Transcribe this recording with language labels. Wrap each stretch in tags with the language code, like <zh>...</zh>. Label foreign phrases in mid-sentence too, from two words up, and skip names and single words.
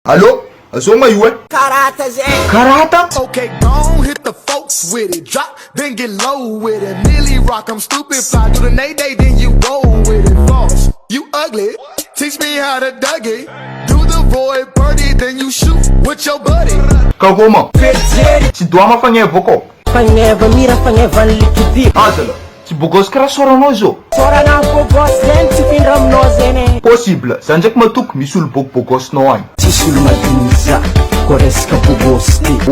<mg>Alô? Azao ma io e? Karata zay. Karata?</mg> <en>Okay, gon' hit the folks with it. Drop, then get low with it. Millie rock, I'm stupid. Fly through the nay-day, then you roll with it. Boss, you ugly. Teach me how to Dougie. Do the void birdie, then you shoot with your buddy.</en> <mg>Kagoma? Verzeri. Tsy doa mafagneva akao. Fagneva mira fagneva ny liquide. Azala, tsy bogosy karaha soranao zao. Sorana bogos zany tsy findra aminao zany. Possible, za ndraiky matoky misy olo bogobogosinao agny. Tsisy olo madiniza ko resaka bogosy ty.</mg>